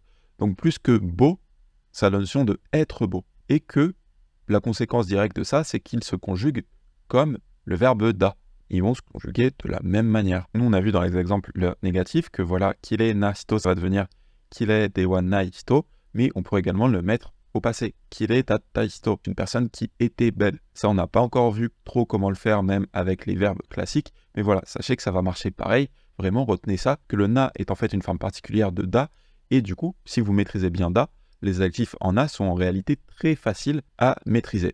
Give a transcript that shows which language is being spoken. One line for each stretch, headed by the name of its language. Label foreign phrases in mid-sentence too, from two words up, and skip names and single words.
French: Donc plus que beau, ça a la notion de être beau. Et que la conséquence directe de ça, c'est qu'ils se conjuguent comme le verbe da. Ils vont se conjuguer de la même manière. Nous, on a vu dans les exemples négatifs que voilà,
Japanese: きれいな人,
French: ça va devenir
Japanese: きれいではない人,
French: mais on pourrait également le mettre au passé.
Japanese: きれいだった人,
French: une personne qui était belle. Ça, on n'a pas encore vu trop comment le faire, même avec les verbes classiques, mais voilà, sachez que ça va marcher pareil. Vraiment, retenez ça, que le na est en fait une forme particulière de da, et du coup, si vous maîtrisez bien da, les adjectifs en a sont en réalité très faciles à maîtriser.